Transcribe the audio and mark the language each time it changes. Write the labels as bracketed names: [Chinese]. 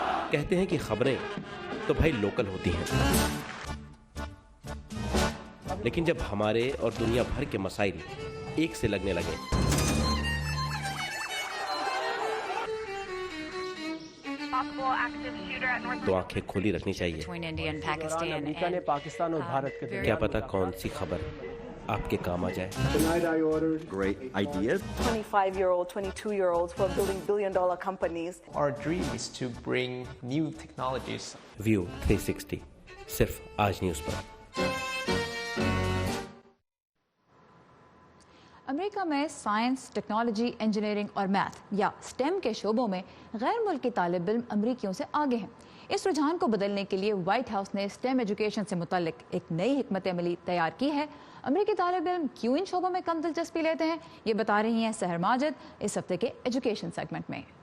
[Urdu] کہتے ہیں کہ خبریں تو بھائی لوکل ہوتی ہیں، لیکن جب ہمارے اور دنیا بھر کے مسائل ایک سے لگنے لگے تو آنکھیں کھلی رکھنی چاہیے۔ امریکہ نے پاکستان اور بھارت کے کیا پتا کون سی خبر آپ کے کام آ جائے۔ [English] Great ideas. 25-year-old, 22-year-olds who are building billion-dollar companies. Our dream is to bring new technologies. [Urdu] View 360 صرف آج نیوز پر۔ امریکہ میں سائنس، ٹیکنالوجی، انجینئرنگ اور میتھ یا STEM کے شعبوں میں غیر ملکی طالب علم امریکیوں سے آگے ہیں۔ اس رجحان کو بدلنے کے لیے وائٹ ہاؤس نے STEM ایجوکیشن سے متعلق ایک نئی حکمت عملی تیار کی ہے۔ امریکی طالب علم کیوں ان شعبوں میں کم دلچسپی لیتے ہیں، یہ بتا رہی ہیں سحر ماجد اس ہفتے کے ایجوکیشن سیگمنٹ میں۔